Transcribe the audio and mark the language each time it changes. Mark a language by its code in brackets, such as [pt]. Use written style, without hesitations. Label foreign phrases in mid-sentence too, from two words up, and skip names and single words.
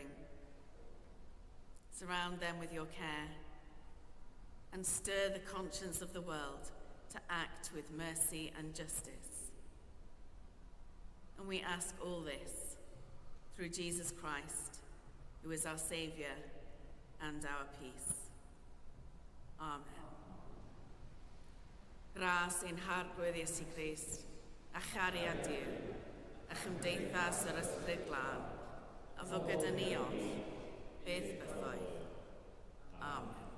[en] Surround them with your care and stir the conscience of the world to act with mercy and justice. And we ask all this through Jesus Christ, who is our Saviour and our peace. Amen. [cy] Ras ein hargwydd Iesu Grist, a chariad Duw, a chymdeithas yr ysbryd glân, a fo gyda ni oll, beth bythoedd. Amen.